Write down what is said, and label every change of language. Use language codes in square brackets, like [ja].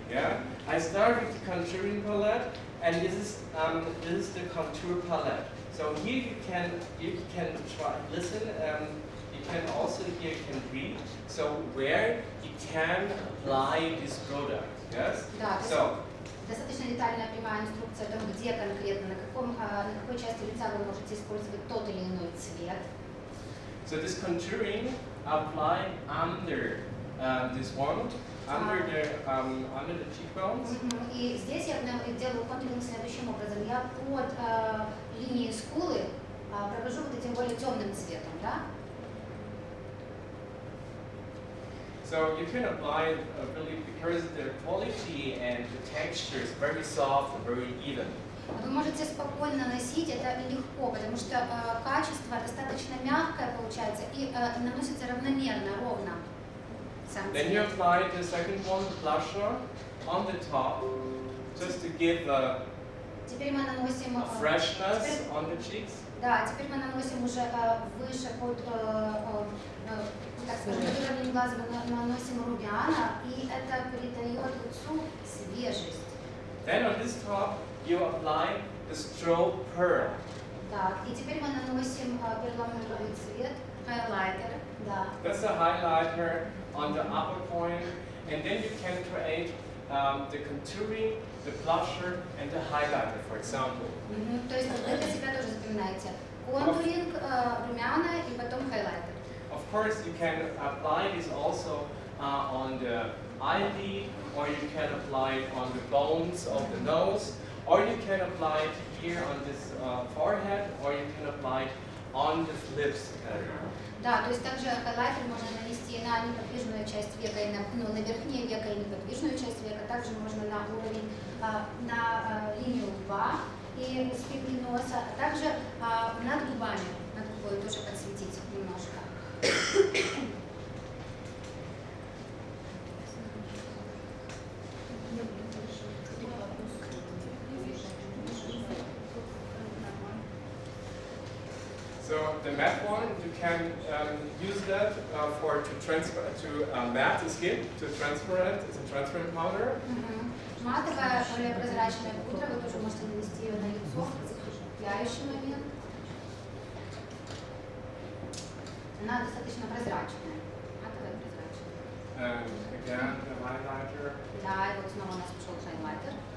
[en] Yeah, I start with the contouring palette, and this is the contour palette. So here you can try listen. You can also here can read. So where you can apply this product. Yes. So. [ru] Достаточно детальная прямая инструкция о том, где конкретно, на какой части лица вы можете использовать тот или иной цвет. [en] So this contouring apply under this one, under the cheekbones. [ru] И здесь я делаю контуринг следующим образом. Я под линией скулы провожу вот этим более темным цветом, да? [en] So you can apply it really because the quality and the texture is very soft and very even. [ru] Вы можете спокойно носить это легко, потому что качество достаточно мягкое получается и наносится равномерно, ровно. [en] Then you apply the second one, the blusher, on the top, just to give a [ru] Теперь мы наносим [en] freshness on the cheeks. [ru] Да, теперь мы наносим уже выше под, так скажем, под уровнем глаза мы наносим румяна, и это придает лицу свежесть. [en] Then on this top you apply the strobe pearl. [ru] Так, и теперь мы наносим перламутровый цвет, хайлайтер, да. [en] That's a highlighter on the upper point, and then you can create the contouring, the blusher, and the highlighter, for example. [ru] То есть вы для себя тоже запоминаете контуринг, румяна и потом хайлайтер. [en] Of course, you can apply this also on the eyelid, or you can apply it on the bones of the nose, or you can apply it here on this forehead, or you can apply it on the lips area. [ru] Да, то есть также хайлайтер можно нанести на неподвижную часть века, и на верхнее веко и неподвижную часть века, также можно на уровень, на линию лба и спинки носа, а также над губами, над губой тоже подсветить немножко. [en] So the matte one, you can use that to matte the skin, to transparent. It's a transparent powder. [ru] Матовая, более прозрачная пудра, вы тоже можете нанести ее на лицо в закрепляющий момент. Она достаточно прозрачная. Матовая прозрачная. [en] And again, the highlighter. [ru] Да, и вот снова у нас пошел хайлайтер.